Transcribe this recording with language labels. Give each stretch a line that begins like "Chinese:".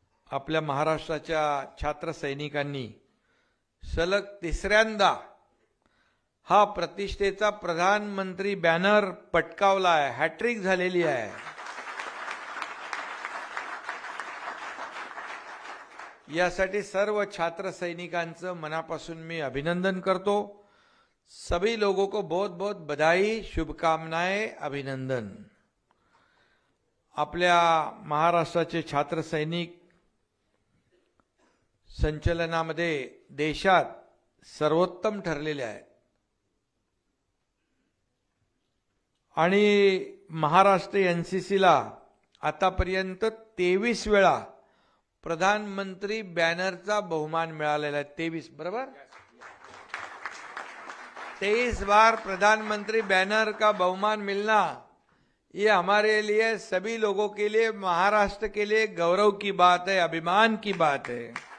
Marathi: आपल्या महाराष्ट्राच्या छात्र सैनिकांनी सलग तिसऱ्यांदा हा प्रतिष्ठेचा प्रधानमंत्री बॅनर पटकावला आहे, हॅट्रिक झालेली आहे। यासाठी सर्व छात्र सैनिकांचं मनापासून मी अभिनंदन करतो।
Hindi: सभी लोगों को बहुत बहुत बधाई, शुभकामनाएं, अभिनंदन।
Marathi: आपल्या महाराष्ट्राचे छात्र सैनिक संचलनामध्ये देशात सर्वोत्तम ठरलेले आहेत आणि महाराष्ट्र एनसीसीला आतापर्यंत 23 वेळा प्रधानमंत्री बॅनरचा बहुमान मिळालेला आहे।
Hindi: 23 बरोबर, 23 बार प्रधानमंत्री बैनर का बहुमान मिलना, ये हमारे लिए, सभी लोगों के लिए, महाराष्ट्र के लिए गौरव की बात है, अभिमान की बात है।